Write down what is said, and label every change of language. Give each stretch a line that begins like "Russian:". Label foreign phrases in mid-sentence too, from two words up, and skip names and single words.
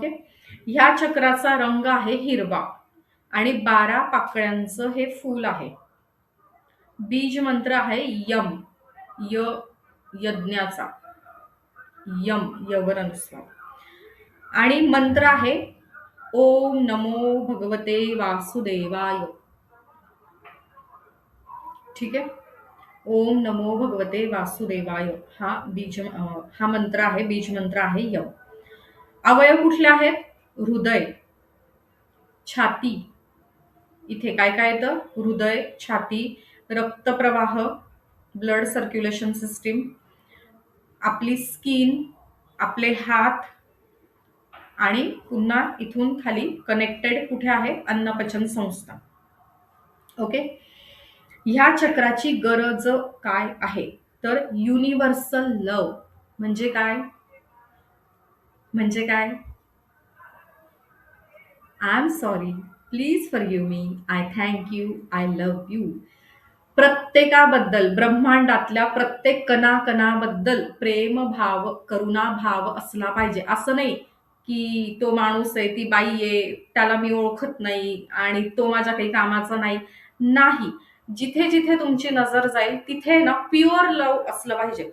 Marathi: ह्या चक्राचा रंग आहे हिरवा आणि 12 पाकळ्यांचं हे फूल आहे. बीज मंत्र आहे यम, यज्ञाचा, यम, यवर अनुस्वार. आणि मंत्र आहे
Sanskrit: ओम नमो भगवते वासुदेवाय.
Marathi: ठीक आहे.
Sanskrit: ओम नमो भगवते वासुदेवाय
Marathi: हा मंत्र आहे, बीज मंत्र आहे यम. अवयव कुठले आहेत? हृदय, छाती, इथे काय काय येतं? हृदय, छाती, रक्तप्रवाह,
English: blood circulation system,
Marathi: आपली स्किन, आपले हात, आणि पुन्हा इथून खाली कनेक्टेड कुठे आहे? अन्नपचन संस्था. ओके. ह्या चक्राची गरज काय आहे? तर
English: universal love.
Marathi: म्हणजे काय? म्हणजे काय?
English: I am sorry, please forgive me, I thank you, I love you.
Marathi: प्रत्येकाबद्दल, ब्रह्मांडातल्या प्रत्येक कणाकणाबद्दल प्रेम भाव, करुणा भाव असला पाहिजे. असं नाही की तो माणूस आहे, ती बाई आहे, त्याला मी ओळखत नाही आणि तो माझ्या काही कामाचा नाही. जिथे जिथे तुमची नजर जाईल तिथे ना
English: pure love
Marathi: असलं पाहिजे.